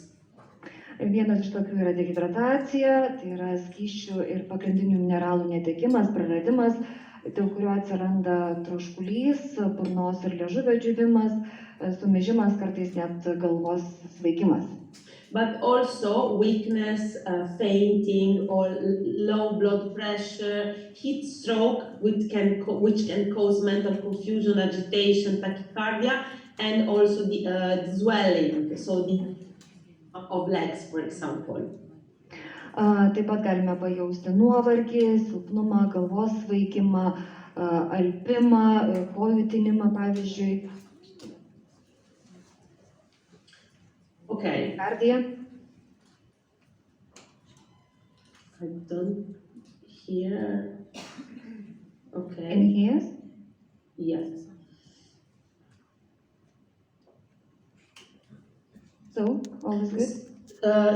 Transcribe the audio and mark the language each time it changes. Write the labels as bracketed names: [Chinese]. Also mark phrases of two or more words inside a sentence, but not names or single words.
[Lithuanian] Vienas iš tokių yra dehidratacija, tai yra skysčių ir pagrindinių mineralų netekimas, praradimas, dėl kurio atsiranda troškulys, burnos ir liežuvio džiūvimas, sumižimas, kartais net galvos svaigimas. [English] But also weakness, fainting, or low blood pressure, heat stroke, which can cause mental confusion, agitation, tachycardia, and also the swelling, so the of legs, for example. [Lithuanian] Taip pat galime pajausti nuovargį, silpnumą, galvos svaigimą, alpimą, kojų tinimą, pavyzdžiui. [English] Okay. [Lithuanian] Kardiją. [English] I don't hear. Okay. And ears? Yes. So, all is good?